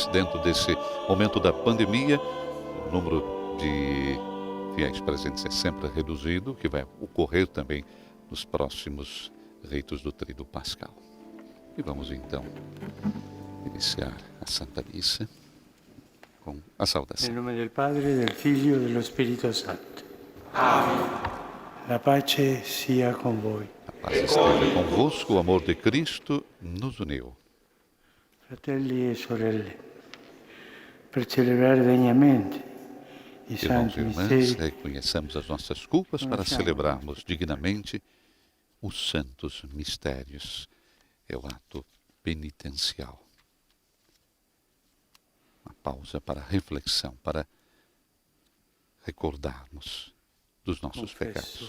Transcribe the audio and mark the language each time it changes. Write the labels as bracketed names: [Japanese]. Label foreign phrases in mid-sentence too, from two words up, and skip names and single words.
[Portuguese] Dentro desse momento da pandemia, o número de fiéis presentes é sempre reduzido, o que vai ocorrer também nos próximos ritos do Tríduo Pascal. E vamos então iniciar a Santa Missa com a saudação. [Italian] Em nome del Padre, del Figlio e dello Spirito Santo. Amém. La pace sia con voi. [Portuguese] A paz esteja convosco, o amor de Cristo nos uniu. [Italian] Fratelli e sorelle, per celebrare degnamente i [Portuguese] Irmãos [Italian] santi [Portuguese] e irmãs, [Italian] misteri, [Portuguese] reconheçamos as nossas culpas para celebrarmos dignamente os santos mistérios. É o ato penitencial. Uma pausa para reflexão, para recordarmos dos nossos pecados.